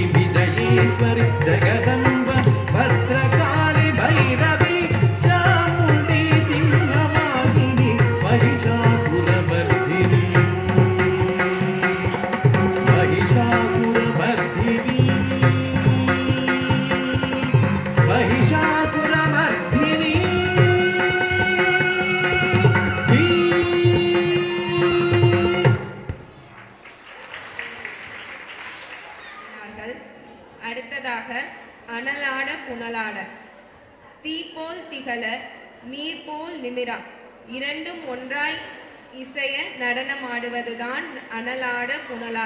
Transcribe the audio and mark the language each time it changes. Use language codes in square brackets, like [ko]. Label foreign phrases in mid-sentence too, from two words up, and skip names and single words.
[sa] విజయేశ్వరి జగదంబ భద్రకాళి భైరవి చాముండి సింహవాహిని మహిషాసురమర్దిని. మహిషాసురమర్దిని మహిషాసురమర్దిని. [ta] அடுத்ததாக அனலாட புனலாட. தீ போல் திகழ நீர் போல் நிமிரா இரண்டும் ஒன்றாய் இசைய நடனமாடுவதுதான் அனலாட புனலாட.